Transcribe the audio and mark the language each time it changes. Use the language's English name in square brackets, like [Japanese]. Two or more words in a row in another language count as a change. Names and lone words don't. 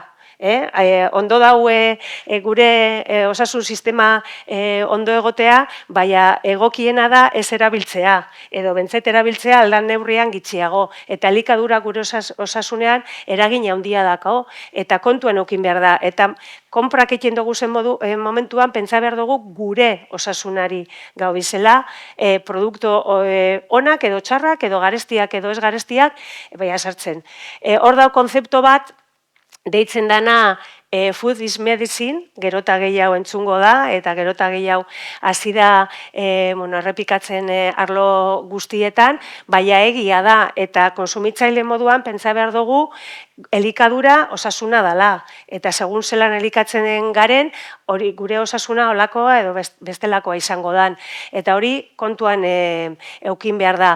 [Basque] Ondo daue gure osasun sistema ondo egotea, baina egokiena da ez erabiltzea, edo bentzet erabiltzea aldan neurrian gitxiago, eta elikadura gure osasunean eragin handia dako, eta kontuen eukin behar da, eta konprak egiten dugu zen momentuan pentsa behar dugu gure osasunari gau bizela, produktu onak edo txarrak, edo garestiak edo ez garestiak, baina sartzen. Hor dau konzeptu bat, deitzen dana [English] food is medicine, [Basque] gerota gehiago entzungo da, eta gerota gehiago hasi da errepikatzen arlo guztietan, baina egia da, eta konsumitzaile moduan pentsa behar dugu elikadura osasuna dala, eta segun zelan elikatzen garen, hori gure osasuna olakoa edo bestelakoa izango dan, eta hori kontuan eukin behar da.